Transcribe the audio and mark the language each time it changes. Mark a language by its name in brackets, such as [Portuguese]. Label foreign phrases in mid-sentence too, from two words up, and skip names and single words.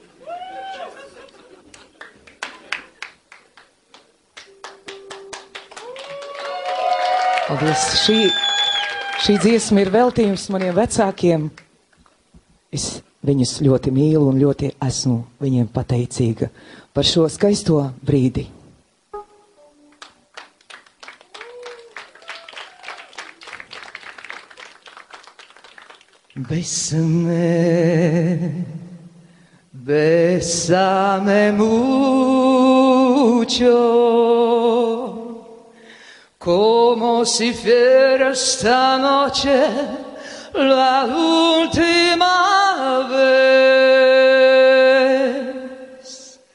[Latvian] Paldies. Šī dziesma ir veltījums maniem vecākiem. Es viņus ļoti mīlu un ļoti esmu viņiem pateicīga par šo skaisto brīdi. [Spanish] Bésame mucho, como si fuera esta noche la última vez.